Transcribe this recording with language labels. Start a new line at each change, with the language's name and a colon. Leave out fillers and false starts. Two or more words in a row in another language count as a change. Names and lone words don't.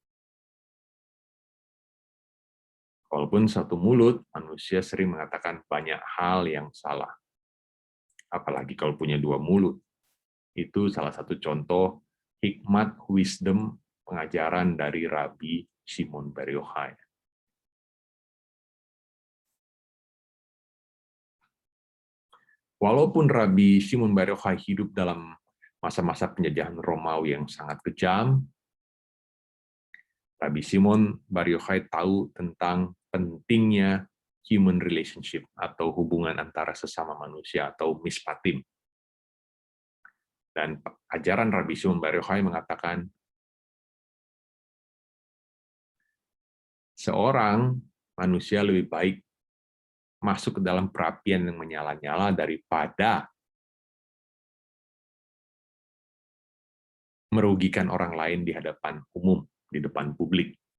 Indonesian: Walaupun 1 mulut, manusia sering mengatakan banyak hal yang salah. Apalagi kalau punya 2 mulut. Itu salah satu contoh hikmat, wisdom, pengajaran dari Rabbi Shimon Bar Yochai. Walaupun Rabbi Shimon Bar Yochai hidup dalam masa-masa penjajahan Romawi yang sangat kejam, Rabbi Shimon Bar Yochai tahu tentang pentingnya
English: human relationship
Indonesian: atau hubungan antara sesama manusia atau mispatim. Dan ajaran Rabbi Shimon Bar Yochai mengatakan seorang manusia lebih baik masuk ke dalam perapian yang menyala-nyala daripada merugikan orang lain di hadapan umum, di depan publik.